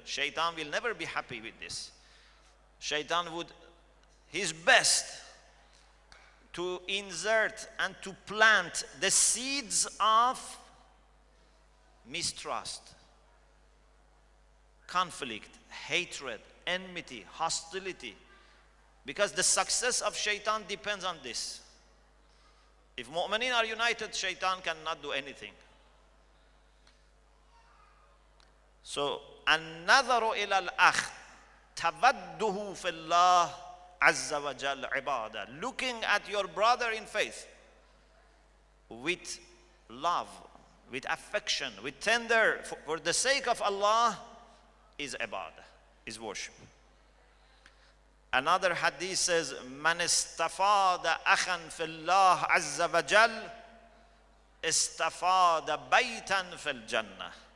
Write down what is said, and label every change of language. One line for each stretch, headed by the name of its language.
English: Shaitan will never be happy with this. Shaitan would his best to insert and to plant the seeds of mistrust, conflict, hatred, enmity, hostility. Because the success of shaitan depends on this. If mu'mineen are united, shaitan cannot do anything.
Arabic: So, النظر إلى الأخ تبده في الله عز وجل عبادة.
English: Looking at your brother in faith with love, with affection, with tender, for the sake of Allah, is ibadah, is worship. Another hadith says,
Arabic: من استفاد أخا في الله عز وجل استفاد بيتا في الجنة.